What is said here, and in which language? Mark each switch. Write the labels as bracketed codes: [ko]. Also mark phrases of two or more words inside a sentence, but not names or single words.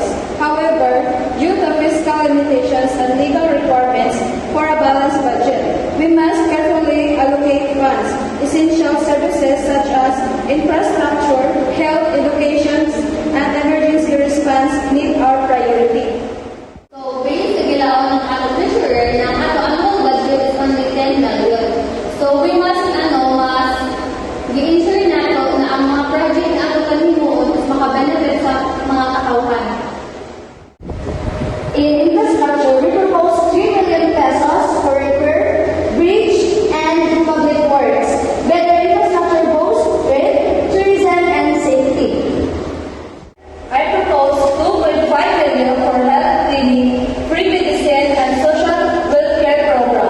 [en] However, due to fiscal limitations and legal requirements for a balanced budget, we must carefully allocate funds. Essential services such as infrastructure, health, education, and emergency response need our priority. [ceb] So, based sa gilaon ng ato treasurer na ato [en] annual budget is only 10 million. So, we must [ceb] mas i-ensure nato na ang mga project na ato kanhimuon is makabenefit sa mga katauhan. [en] In infrastructure, we propose 3 million pesos for repair, bridge, and public works. Better infrastructure goes with tourism and safety. I propose 2.5 million for health clinic, free medicine, and social welfare program.